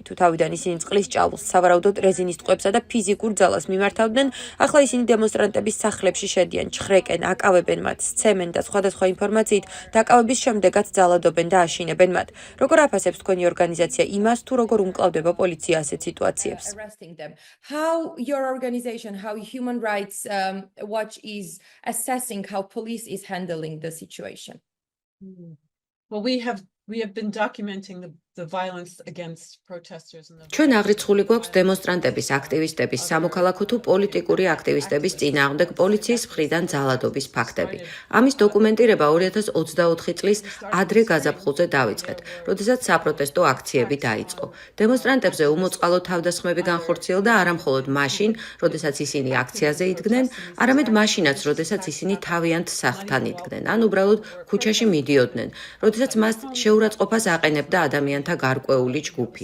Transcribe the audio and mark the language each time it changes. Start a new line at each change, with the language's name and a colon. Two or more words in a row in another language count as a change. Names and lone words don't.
Georgian: თუ თავიდან ისინი წყლის ჭავლს, სავარაუდოდ რეზინის ტყვებსა და ფიზიკურ ძალას მიმართავდნენ, ახლა ისინი დემონსტრანტების სახლებში შედიან, ჩხრეკენ, აკავებენ მათ, სცემენ და სხვადასხვა ინფორმაციით დაკავების შემდეგაც ძალადობენ და აშინებენ მათ. როგორ აფასებს თქვენი ორგანიზაცია იმას, თუ როგორ უმკლავდება პოლიცია ასეთ სიტუაციებს?
English: How your organization, how Human Rights Watch is assessing how police is handling the situation? Well, we have been documenting the violence against protesters and
Georgian: ჩვენ აღრიცხული გვაქვს დემონსტრანტების, აქტივისტების, სამოქალაქო თუ პოლიტიკური აქტივისტების წინააღმდეგ პოლიციის მხრიდან ძალადობის ფაქტები. ამის დოკუმენტირება 2024 წლის ადრე გაზაფხულზე დავიწყეთ, როდესაც საპროტესტო აქციები დაიწყო. დემონსტრანტებზე უმოწყალო თავდასხმები განხორციელდა არა მხოლოდ მაშინ, როდესაც ისინი აქციაზე იდგნენ, არამედ მაშინაც, როდესაც ისინი თავიანთ სახლთან იდგნენ, ან უბრალოდ ქუჩაში მიდიოდნენ, როდესაც მას შეურაცხყოფას აყენებდა ადამიანთა გარკვეული ჯგუფი.